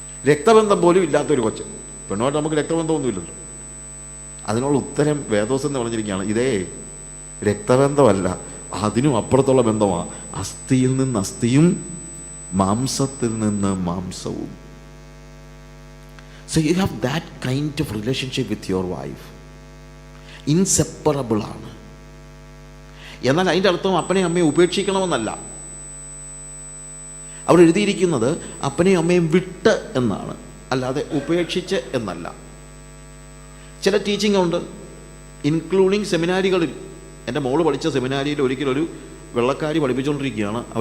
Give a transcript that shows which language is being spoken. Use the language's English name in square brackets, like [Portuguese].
[Malayalam] രക്തബന്ധം പോലും ഇല്ലാത്തൊരു കൊച്ചൻ. പെണ്ണുമായിട്ട് നമുക്ക് രക്തബന്ധമൊന്നുമില്ലല്ലോ. അതിനുള്ള ഉത്തരം വേദോസം എന്ന് പറഞ്ഞിരിക്കുകയാണ്, ഇതേ രക്തബന്ധമല്ല, അതിനും അപ്പുറത്തുള്ള ബന്ധമാണ്. അസ്ഥിയിൽ നിന്ന് അസ്ഥിയും മാംസത്തിൽ നിന്ന് മാംസവും. [English] So you have that kind of relationship with your wife. [Malayalam] Inseparable ആണ്. എന്നാൽ അതിൻ്റെ അർത്ഥം അപ്പനെയും അമ്മയും ഉപേക്ഷിക്കണമെന്നല്ല. അവിടെ എഴുതിയിരിക്കുന്നത് അപ്പനെയും അമ്മയും വിട്ട് എന്നാണ്, അല്ലാതെ ഉപേക്ഷിച്ച് എന്നല്ല. ചില ടീച്ചിങ് ഉണ്ട്, ഇൻക്ലൂഡിങ് സെമിനാരികളിൽ. എൻ്റെ മോള് പഠിച്ച സെമിനാരിയിൽ ഒരിക്കലൊരു വെള്ളക്കാരി പഠിപ്പിച്ചുകൊണ്ടിരിക്കുകയാണ്.